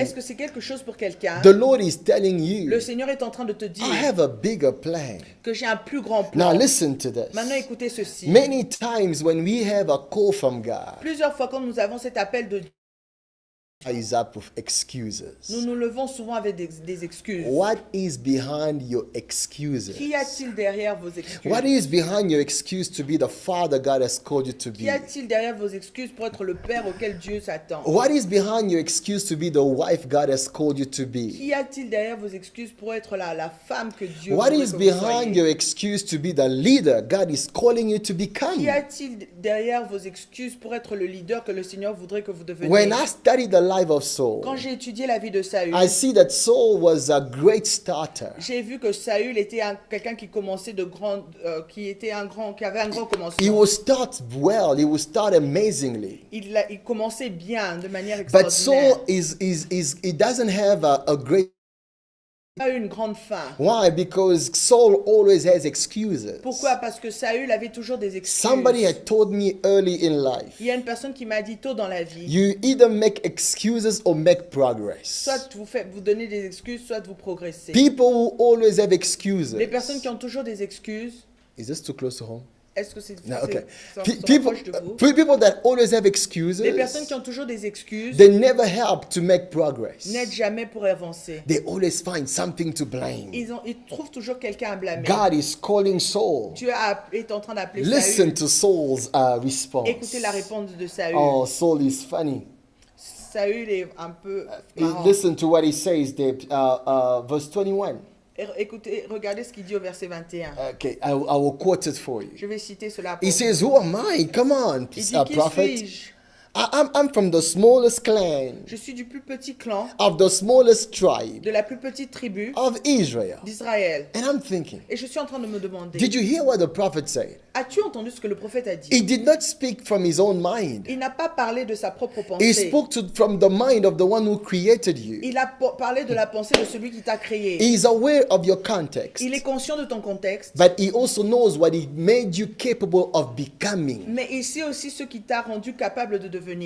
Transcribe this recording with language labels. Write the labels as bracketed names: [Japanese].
[French] Est-ce que c'est quelque chose pour quelqu'un? [English] The Lord is telling you, [French] Le Seigneur est en train de te dire [English] I have a bigger plan. [French] que j'ai un plus grand [English] Now [French] plan. [English] listen to this. [French] Maintenant, écoutez ceci. [English] Many times when we have a call from God, [French] Plusieurs fois, quand nous avons cet appel de Dieu, [English] is up with excuses. [French] nous nous levons souvent avec des excuses. [English] What is behind your excuses? [French] Qu'y a-t-il derrière vos excuses? [English] What is behind your excuse to be the father God has called you to be? [French] Qu'y a-t-il derrière vos excuses pour être le Père auquel Dieu s'attend? [English] What is behind your excuse to be the wife God has called you to be? [French] Qu'y a-t-il derrière vos excuses pour être la femme que Dieu [English] What [French] voudrait [English] is [French] que vous [English] behind [French] soyez? [English] your excuse to be the leader God is calling you to become? [French] Qu'y a-t-il derrière vos excuses pour être le leader que le Seigneur voudrait que vous deveniez? [English] When I study the life of Saul, [French] Quand j'ai étudié la vie de Saül, [English] I see that Saul was a great starter. [French] j'ai vu que Saül était quelqu'un qui commençait qui avait un grand [English] He [French] commencement. [English] will start well, he will start amazingly. [French] Il commençait bien, de manière [English] But Saul [French] extraordinaire. [English] he doesn't have a great. [French] Il a eu une grande fin. [English] Why? Because Saul always has excuses. [French] Pourquoi? Parce que Saül avait toujours des excuses. [English] Somebody had told me early in life, [French] Il y a une personne qui m'a dit tôt dans la vie, [English] you either make excuses or make progress. [French] soit vous donnez des excuses, soit vous progressez. [English] People who always have excuses. [French] Les personnes qui ont toujours des excuses, [English] Is this too close to home? [French] est-ce que c'est [English] No, okay. [French] proche de vous? [English] People that always have excuses, [French] Les personnes qui ont toujours des excuses [English] they never help to make progress. [French] n'aident jamais pour avancer. [English] They always find something to blame. [French] Ils trouvent toujours quelqu'un à blâmer. [English] God is calling Saul. [French] Dieu est en train d'appeler [English] Listen [French] Saül. [English] to Saul's response. [French] Écoutez la réponse de Saül. [English] Oh, Saul is funny. [French] Saül est un peu marrant. [English] Listen to what he says there, verse 21. [French] Écoutez, regardez ce qu'il dit au verset 21. [English] Okay, I will quote it for you. [French] Je vais citer cela pour [English] He [French] vous. [English] says, who am I? Come on, [French] Il dit, qui [English] prophet. [French] suis-je? [English] I'm from the smallest clan, [French] Je suis du plus petit clan, [English] of the smallest tribe [French] de la plus petite tribu [English] of Israel. [French] d'Israël. [English] And I'm thinking, [French] Et je suis en train de me demander, [English] did you hear what the prophet said? [French] as-tu entendu ce que le prophète a dit? [English] He did not speak from his own mind. [French] Il n'a pas parlé de sa propre [English] He [French] pensée. [English] spoke from the mind of the one who created you. [French] Il a parlé de la pensée de celui qui t'a créé. [English] He is aware of your context, [French] Il est conscient de ton contexte, [English] but he also knows what he made you capable of becoming. [French] mais il sait aussi ce qui t'a rendu capable de devenir.